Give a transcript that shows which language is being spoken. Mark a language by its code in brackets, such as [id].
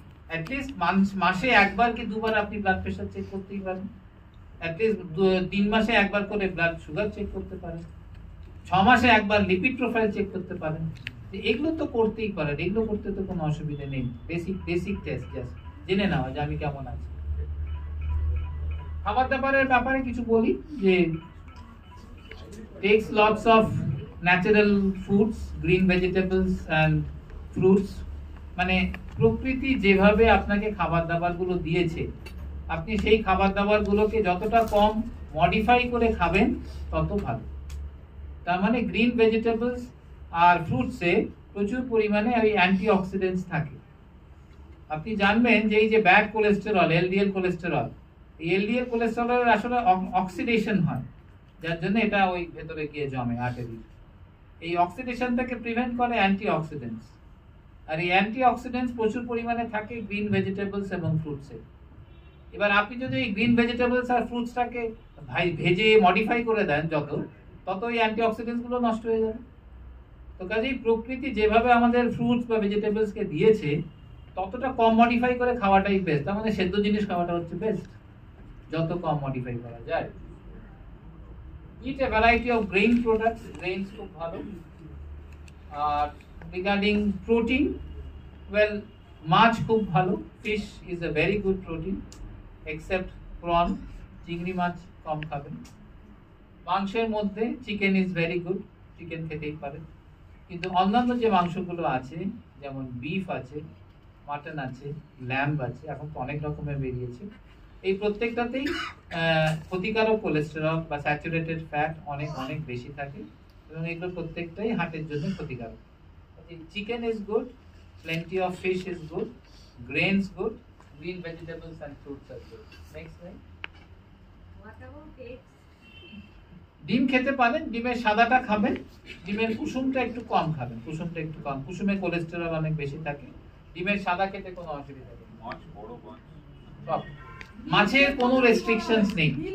[bn] At least মাসে একবার কি দুবার আপনি ব্লাড প্রেশার চেক করতেই পারেন, অ্যাটলিস্ট 3 মাসে একবার করে ব্লাড সুগার চেক করতে পারেন, 6 মাসে একবার লিপিড প্রোফাইল চেক করতে পারেন। এগুলো তো করতেই পারেন, এগুলো করতে তো কোনো অসুবিধা নেই। বেসিক টেস্ট জাস্ট জেনে নেওয়া যে আমি কেমন আছি। খাবার দাবারের ব্যাপারে কিছু বলি যে [en] takes lots of natural foods, green vegetables and fruits। [bn] মানে প্রকৃতি যেভাবে আপনাকে খাবার দাবার গুলো দিয়েছে, আপনি সেই খাবার দাবার গুলোকে যতটা কম মডিফাই করে খাবেন তত ভালো। তার মানে গ্রিন ভেজিটেবলস আর ফ্রুটসে প্রচুর পরিমাণে ওই অ্যান্টিঅক্সিডেন্টস থাকে। আপনি জানবেন যে এই যে ব্যাড কোলেস্টেরল, এলডিএল কোলেস্টেরল, এই এলডিএল কোলেস্টেরলের আসলে অক্সিডেশন হয়, যার জন্য এটা ওই ভেতরে গিয়ে জমে আর্টারি। এই অক্সিডেশনটাকে প্রিভেন্ট করে অ্যান্টিঅক্সিডেন্টস, আর এই অ্যান্টিঅক্সিডেন্টস প্রচুর পরিমাণে থাকে গ্রিন ভেজিটেবলস এবং ফ্রুটসে। এবার আপনি যদি এই গ্রিন ভেজিটেবলস আর ফ্রুটসটাকে ভেজে মডিফাই করে দেন তত এই অ্যান্টিঅক্সিডেন্টস গুলো নষ্ট হয়ে যাবে। তো কাজেই প্রকৃতি যেভাবে আমাদের ফ্রুটস বা ভেজিটেবলসকে দিয়েছে ততটা কম মডিফাই করে খাওয়াটাই বেস্ট। আমাদের সেদ্ধ জিনিস খাওয়াটা হচ্ছে বেস্ট, যত কম মডিফাই করা যায়। [en] Eat a variety of grain products, grains [bn] খুব ভালো। আর [en] regarding protein, well, [bn] মাছ খুব ভালো, [en] fish is a very good protein except prawn, [bn] চিংড়ি মাছ কম খাবেন। মাংসের মধ্যে [en] chicken is very good, chicken [bn] খেতেই পারেন। কিন্তু অন্যান্য যে মাংসগুলো আছে, যেমন বিফ আছে, মাটন আছে, ল্যাম্ব আছে, এখন তো অনেক রকমের বেরিয়েছে, এই প্রত্যেকটাতেই ক্ষতিকারক কোলেস্টেরল বা স্যাচুরেটেড ফ্যাট অনেক অনেক বেশি থাকে, এবং এগুলো প্রত্যেকটাই হার্টের জন্য ক্ষতিকারক। [en] Chicken is good, plenty of fish is good, grains good, green vegetables and fruits are good. Next slide. What about eggs? [bn] ডিম খেতে পারেন, ডিমের সাদাটা খাবেন, ডিমের কুসুমটা একটু কম খাবেন, কুসুমে কোলেস্টেরল অনেক বেশি থাকে। ডিমের সাদা খেতে কোনো অসুবিধা নেই। সব মাছের কোনো রেস্ট্রিকশনস নেই।